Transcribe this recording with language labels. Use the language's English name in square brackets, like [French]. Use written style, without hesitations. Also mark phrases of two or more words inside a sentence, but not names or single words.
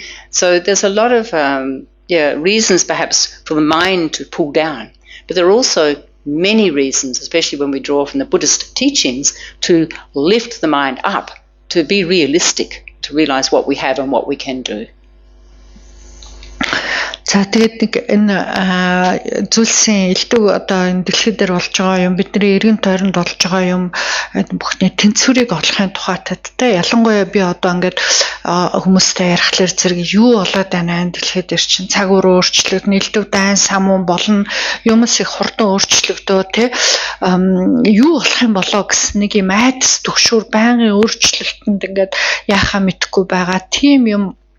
[English] So there's a lot of, reasons perhaps for the mind to pull down. But there are also many reasons, especially when we draw from the Buddhist teachings, to lift the mind up, to be realistic, to realize what we have and what we can do. [Mongolian] За тэгээд энэ зүйлсийн элдв одоо энэ дэлхий дээр болж байгаа юм, бидний эргэн тойронд болж байгаа юм бүхний тэнцвэрийг олохын тухайд те ялангуяа би одоо ингээд хүмүүстэй ярихлаар зэрэг юу болоод байна энэ дэлхий дээр чинь цаг үр өөрчлөлт, элдв дайн самуун болно, юмс их хурдан өөрчлөгдөө те юу болох юм болоо гэсэн нэг юм айдас төгшүүр байнгын өөрчлөлтөнд ингээд яахаа мэдэхгүй байгаа тийм юм